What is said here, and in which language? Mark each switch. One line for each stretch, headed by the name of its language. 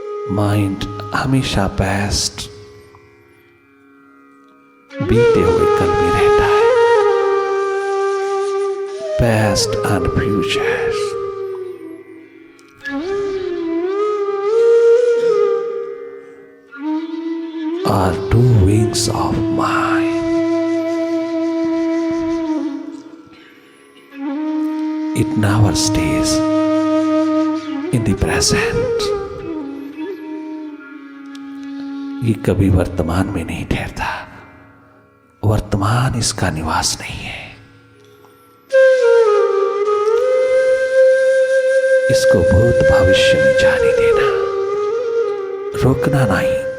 Hindi: Mind हमेशा past, बीते हुए कल में रहता है।
English: Past and future are two wings of mind. It never stays in the present.
Hindi: ये कभी वर्तमान में नहीं ठहरता। वर्तमान इसका निवास नहीं है। इसको भूत भविष्य में जाने देना, रोकना नहीं।